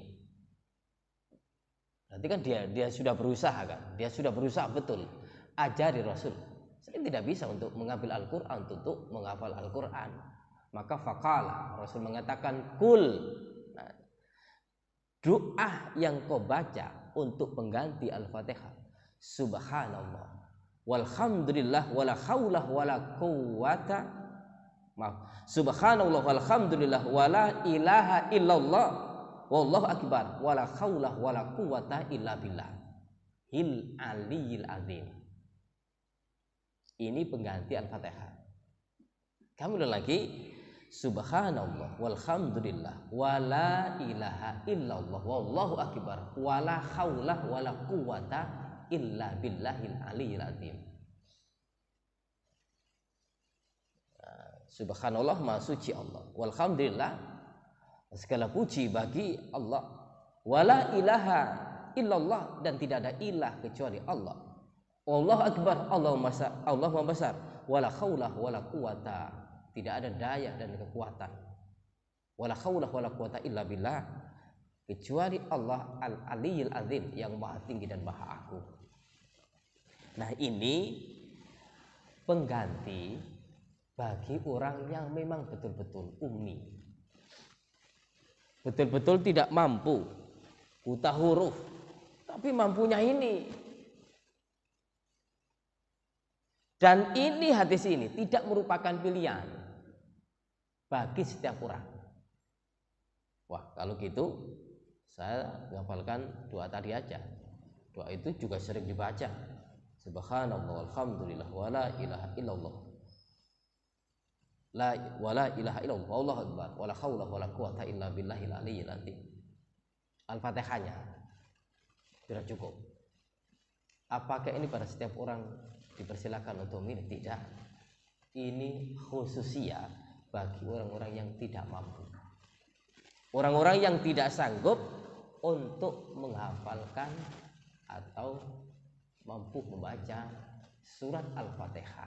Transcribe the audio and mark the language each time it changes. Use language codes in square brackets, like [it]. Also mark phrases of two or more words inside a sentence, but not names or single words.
[id] Berarti kan dia sudah berusaha kan, dia sudah berusaha betul, ajari Rasul. Saya tidak bisa untuk mengambil Al-Quran, untuk menghafal Al-Quran. Maka faqala, Rasul mengatakan kul. Nah, doa yang kau baca untuk pengganti Al-Fatihah, [ar] سبحان الله والحمد لله ولا حول ولا قوة، maaf، سبحان الله والحمد لله ولا إله إلا الله والله أكبر ولا حول ولا قوة إلا بالله العلي العظيم. [id] Ini pengganti Al-Fatihah. [ar] Kamu udah lagi سبحان الله والحمد لله ولا إله إلا الله والله أكبر ولا حول ولا قوة إلا بالله العلي العظيم. [id] Subhanallah, maha suci Allah, walhamdulillah, segala puji bagi Allah, [ar] ولا إله إلا الله, [id] dan tidak ada ilah kecuali Allah, [ar] الله أكبر, [id] Allah maha besar, [ar] ولا حول ولا قوة, [id] tidak ada daya dan kekuatan, [ar] ولا حول ولا قوة إلا بالله, [id] kecuali Allah [ar] العلي العظيم, [id] yang maha tinggi dan maha agung. Nah, ini pengganti bagi orang yang memang betul-betul ummi, betul-betul tidak mampu, buta huruf, tapi mampunya ini. Dan ini hadis ini tidak merupakan pilihan bagi setiap orang. Wah, kalau gitu saya menghafalkan doa tadi aja. Doa itu juga sering dibaca. [ar] سبحان الله والحمد لله ولا إله إلا الله. ولا إله إلا الله والله أكبر ولا حول ولا قوة إلا بالله العلي العظيم. [id] Al-Fatihahnya sudah cukup. Apakah ini pada setiap orang dipersilakan untuk memilih? Tidak. Ini khususnya bagi orang-orang yang tidak mampu, orang-orang yang tidak sanggup untuk menghafalkan atau mampu membaca surat Al-Fatihah.